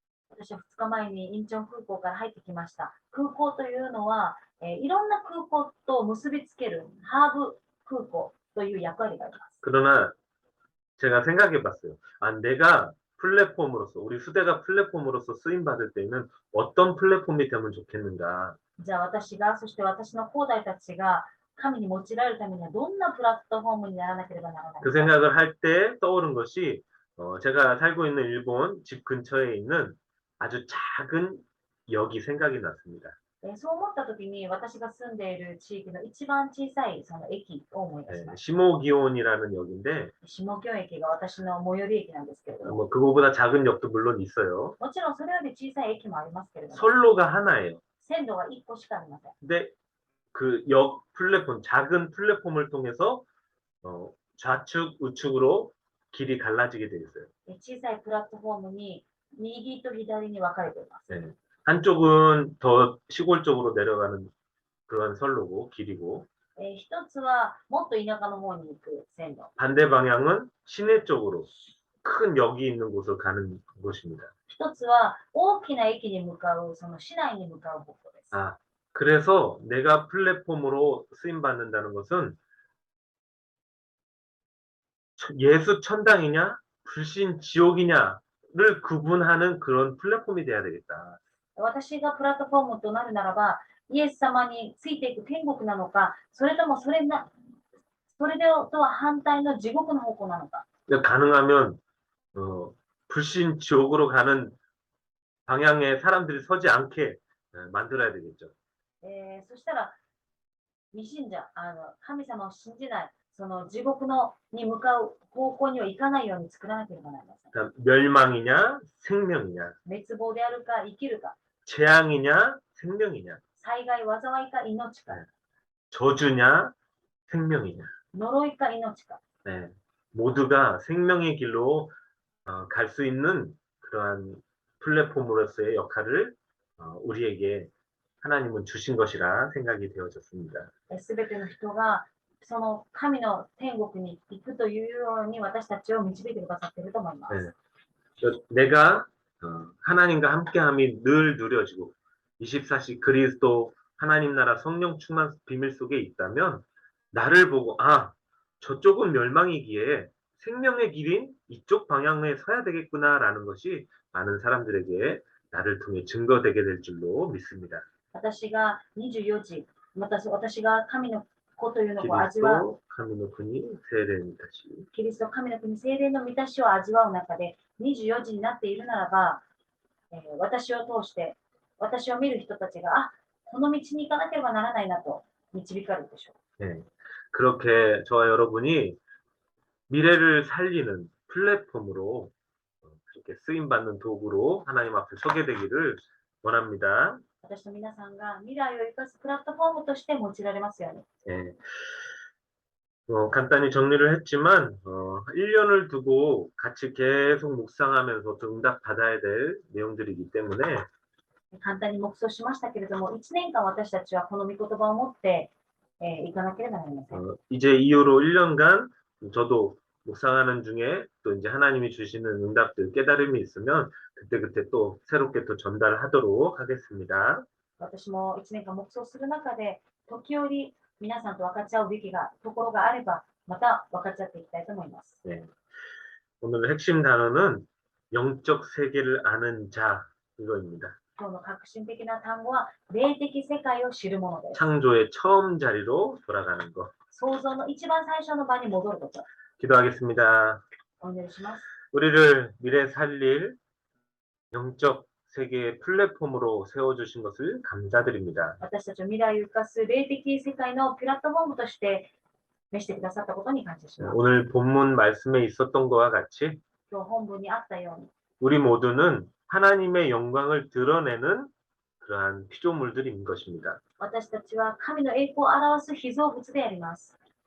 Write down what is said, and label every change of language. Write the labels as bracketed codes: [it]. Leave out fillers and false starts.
[ja] 私は2日前にインチョン空港から入ってきました。空港というのは、いろんな空港と結びつけるハーブ空港という役割があります。 [ko] 그러나 제가 생각해 봤어요. 아, 내가 플랫폼으로서 우리 수대가 플랫폼으로서 쓰임 받을 때는 어떤 플랫폼이 되면 좋겠는가? [ja] じゃあ私が、そして私の後代たちが神に用いられるためにはどんなプラットフォームにならなければならない 그 か。 [ko] 생각을 할 때 떠오른 것이 제가 살고 있는 일본 집 근처에 있는 아주 작은 역이 생각이 났습니다. [ja] そう思ったときに私が住んでいる地域の一番小さいその駅を思い出し [ko] 네, [ja] ました。 [ko] 시모기온이라는 역인데 [ja] 下京駅が私の最寄り駅なんですけれども、 [ko] 뭐 그거보다 작은 역도 물론 있어요. [ja] もちろんそれより小さい駅もありますけれども、 [ko] 선로가 하나예요. [ja] 線路が1個しかありません。 [ko] 근데 그 역 플랫폼, 작은 플랫폼을 통해서 좌측, 우측으로 길이 갈라지게 돼 있어요. [ja] 小さいプラットフォームに右と左に分かれています。 [ko] 네. 한쪽은 더 시골 쪽으로 내려가는 그런 선로고 길이고 [ja] 一つはもっと田舎の方に行く線路。 [ko] 반대 방향은 시내 쪽으로 큰 역이 있는 곳을 가는 곳입니다. [ja] 一つは大きな駅に向かう、その市内に向かう方向です。 [ko] 아, 그래서 내가 플랫폼으로 쓰임 받는다는 것은 예수 천당이냐 불신 지옥이냐를 구분하는 그런 플랫폼이 돼야 되겠다. [ja] 私がプラットフォームとなるならば、イエス様についていく天国なのか、それともそれとは反対の地獄の方向なのか。 [ko] 가능하면 불신 지옥으로 가는 방향에 사람들이 서지 않게 만들어야 되겠죠. [ja] そしたら、未信者、神様を信じない、その地獄に向かう方向には行かないように作らなければなりません。 [ko] 그러니까 멸망이냐 생명이냐, [ja] 滅亡であるか生きるか、 [ko] 재앙이냐 생명이냐, [ja] 災害、災いか命か、 [ko] 저주냐 생명이냐. [ja] 呪いか命か。 [ko] 네, 모두가 생명의 길로 갈 수 있는 그러한 플랫폼으로서의 역할을 우리에게 하나님은 주신 것이라 생각이 되어졌습니다. [ja] すべての人がその神の天国に行くというように私たちを導いてくださっていると思います。 [ko] 네. 내가 하나님과 함께함이 늘 누려지고 24시 그리스도 하나님 나라 성령 충만 비밀 속에 있다면 나를 보고 저쪽은 멸망이기에 생명의 길인 이쪽 방향에 서야 되겠구나라는 것이 많은 사람들에게 나를 통해 증거되게 될 줄로 믿습니다. [ja] 私が24時、また私が神の子というのを味わう、 [ko] 그리스도 하나님의 분이 세례는 다시 [ja] キリスト神の国聖霊の満たしを味わう中で24時になっているならば、私を通して私を見る人たちがこの道に行かなければならないなと導かれるでしょう。 [ko] 네. 그렇게 저와 여러분이 미래를 살리는 플랫폼으로 그렇게 쓰임받는 도구로 하나님 앞에 서게 되기를 원합니다. [ja] 私と皆さんが未来を生かすプラットフォームとして用いられますように。 [ko] 네. 간단히 정리를 했지만 1년을 두고 같이 계속 묵상하면서 응답 받아야 될 내용들이기 때문에 [ja] 簡単に黙想しましたけれども、1年間私たちはこの御言葉を持っていかなければなりません。 [ko] 이제 이후로 1년간 저도 묵상하는 중에 또 이제 하나님이 주시는 응답들 깨달음이 있으면 그때그때 또 새롭게 또 전달하도록 하겠습니다. [ja] 私も1年間黙想する中で、時折皆さんと分かち合うべきところがあれば、また分かち合っていきたいと思います。 [ko] 네. 오늘 핵심 단어는 영적 세계를 아는 자 이거입니다. [ja] 今日の革新的な単語は、霊的世界を知るものです。 [ko] 창조의 처음 자리로 돌아가는 것. [ja] 創造の一番最初の場に戻ること。 [ko] 기도하겠습니다. [ja] お祈りします。 [ko] 우리를 미래 살릴 영적 세계의 플랫폼으로 세워주신 것을 감사드립니다. [ja] 私たちの未来を生かす霊的世界のプラットフォームとして召してくださったことに感謝します。 [ko] 오늘 본문 말씀에 있었던 것과 같이 [ja] 今日本文にあったように、 [ko] 우리 모두는 하나님의 영광을 드러내는 그러한 피조물들인 것입니다. [ja] 私たちは神の栄光を表す被造物であります。